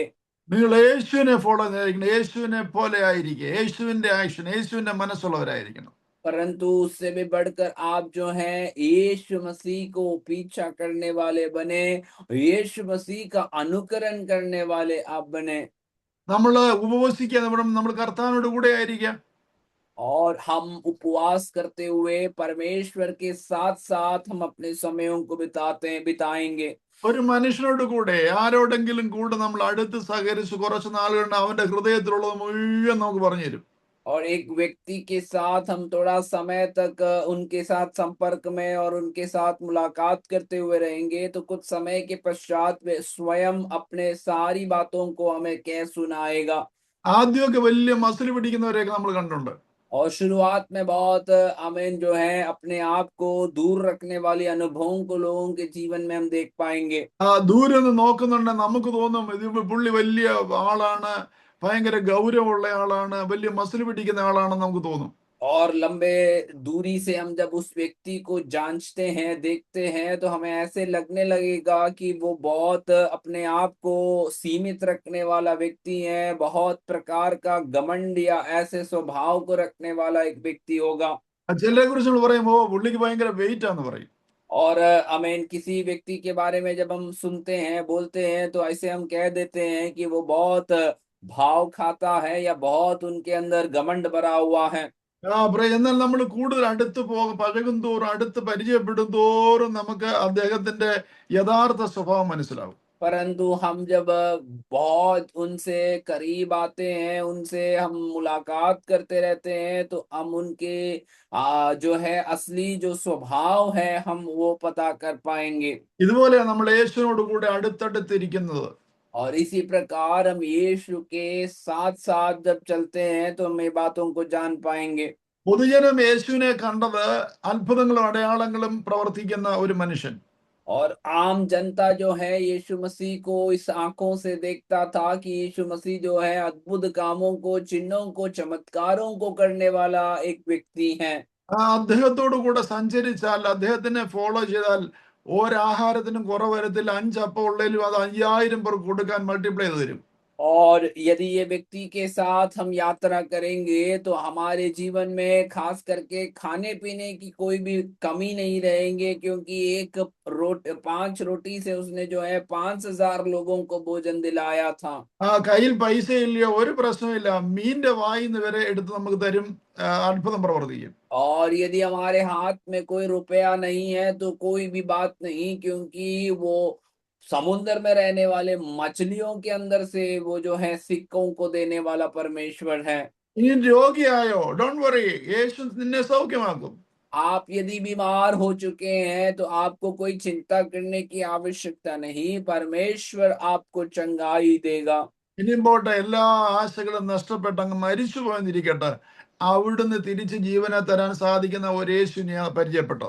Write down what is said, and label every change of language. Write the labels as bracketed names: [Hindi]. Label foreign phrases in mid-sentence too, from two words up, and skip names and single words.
[Malayalam] നിങ്ങൾ യേശുവിനെ ഫോളോ ചെയ്തിരിക്കണം, യേശുവിനെ പോലെ ആയിരിക്കുക, യേശുവിന്റെ ആക്ഷൻ, യേശുവിന്റെ മനസ്സുള്ളവരായിരിക്കണം. [Hindi] परंतु उससे भी बढ़कर आप जो हैं यीशु मसीह को पीछा करने वाले बने, यीशु मसीह का अनुकरण करने वाले आप बने। [Malayalam] നമ്മൾ ഉപവസിക്കുക, നമ്മൾ കർത്താവിനോട് കൂടെ ആയിരിക്കാം. [Hindi] और हम उपवास करते हुए परमेश्वर के साथ साथ हम अपने समयों को बिताएंगे। [Malayalam] ഒരു മനുഷ്യനോട് കൂടെ, ആരോടെങ്കിലും കൂടെ നമ്മൾ അടുത്ത് സഹകരിച്ച് കുറച്ച് നാളുകൊണ്ട് അവന്റെ ഹൃദയത്തിലുള്ളത് മുഴുവൻ നമുക്ക് പറഞ്ഞു തരും. [Hindi] और एक व्यक्ति के साथ हम थोड़ा समय तक उनके साथ संपर्क में और उनके साथ मुलाकात करते हुए रहेंगे तो कुछ समय के पश्चात वे स्वयं अपने सारी बातों को हमें कह सुनाएगा। [Malayalam] ആദ്യമൊക്കെ വലിയ മസിൽ പിടിക്കുന്നവരെയൊക്കെ നമ്മൾ കണ്ടിട്ടുണ്ട്. [Hindi] और शुरुआत में बहुत आमीन जो है अपने आप को दूर रखने वाले अनुभवों को लोगों के जीवन में हम देख पाएंगे। [Malayalam] ദൂരെ നിന്ന് നോക്കുന്നുണ്ട്, നമുക്ക് തോന്നും ഇത് പുള്ളി വലിയ ആളാണ്, ഭയങ്കര ഗൗരവമുള്ള ആളാണ്, വലിയ മസിൽ പിടിക്കുന്ന ആളാണെന്ന് നമുക്ക് തോന്നും. [Hindi] और लंबे दूरी से हम जब उस व्यक्ति को जांचते हैं, देखते हैं तो हमें ऐसे लगने लगेगा कि वो बहुत अपने आप को सीमित रखने वाला व्यक्ति है, बहुत प्रकार का घमंड या ऐसे स्वभाव को रखने वाला एक व्यक्ति होगा। [Malayalam] ചിലരെ കുറിച്ച് നമ്മൾ പറയും, ഓ പുള്ളിക്ക് ഭയങ്കര വെയിറ്റ് ആന്ന് പറയും. [Hindi] और आमीन किसी व्यक्ति के बारे में जब हम सुनते हैं, बोलते हैं तो ऐसे हम कह देते हैं कि वो बहुत भाव खाता है या बहुत उनके अंदर घमंड भरा हुआ है। [Malayalam] എന്നാൽ നമ്മൾ കൂടുതൽ അടുത്ത് പഴകും തോറും, അടുത്ത് പരിചയപ്പെടും തോറും നമുക്ക് അദ്ദേഹത്തിന്റെ യഥാർത്ഥ സ്വഭാവം മനസ്സിലാവും. [Hindi] परंतु हम जब बहुत उनसे करीब आते हैं, उनसे हम मुलाकात करते रहते हैं तो हम उनके जो है असली जो स्वभाव है हम वो पता कर पाएंगे। [Malayalam] ഇതുപോലെ നമ്മൾ യേശുവിനോട് കൂടെ അടുത്തടുത്തിരിക്കുന്നത്. [Hindi] और इसी प्रकार हम यीशु के साथ साथ जब चलते हैं तो हम ये बातों को जान पाएंगे। [Malayalam] പൊതുജനം യേശുവിനെ കണ്ടത് അത്ഭുതങ്ങളും അടയാളങ്ങളും പ്രവർത്തിക്കുന്ന ഒരു മനുഷ്യൻ. [Hindi] और आम जनता जो है यीशु मसीह को इस आंखों से देखता था कि यीशु मसीह जो है अद्भुत कामों को, चिन्हों को, चमत्कारों को करने वाला एक व्यक्ति है। [Malayalam] അദ്ദേഹത്തോടു കൂടെ സഞ്ചരിച്ചാൽ, അദ്ദേഹത്തിനെ ഫോളോ ചെയ്താൽ ഒരാഹാരത്തിനും കുറവ് വരത്തില്ല. 5 അപ്പം ഉള്ളതിലും അത് 5000 പേർക്ക് കൊടുക്കാൻ മൾട്ടിപ്ലൈ ചെയ്ത് തരും. [Hindi] और यदि ये व्यक्ति के साथ हम यात्रा करेंगे तो हमारे जीवन में खास करके खाने पीने की कोई भी कमी नहीं रहेंगे, क्योंकि 5 रोटी से उसने जो है 5000 लोगों को भोजन दिलाया था। [Malayalam] കയ്യിൽ പൈസ ഇല്ലയോ, ഒരു പ്രശ്നമില്ല, മീന്റെ വായിന്ന് വരെ എടുത്ത് നമുക്ക് തരും, അത്ഭുതം പ്രവർത്തിക്കും. [Hindi] और यदि हमारे हाथ में कोई रुपया नहीं है तो कोई भी बात नहीं, क्योंकि वो समुद्र में रहने वाले मछलियों के अंदर से वो जो है सिक्कों को देने वाला परमेश्वर है। [Malayalam] ഇനി രോഗിയായോ, [English] don't worry, [Malayalam] യേശു നിന്നെ സൗഖ്യമാക്കും. [Hindi] आप यदि बीमार हो चुके हैं तो आपको कोई चिंता करने की आवश्यकता नहीं, परमेश्वर आपको चंगाई देगा। [Malayalam] ഇനിയും പോട്ടെ, എല്ലാ ആശകളും നഷ്ടപ്പെട്ട് അങ്ങ് മരിച്ചു പോയെന്നിരിക്കട്ടെ, അവിടുന്ന് തിരിച്ച് ജീവനെ തരാൻ സാധിക്കുന്ന ഒരു യേശുവിനെ പരിചയപ്പെട്ടത്.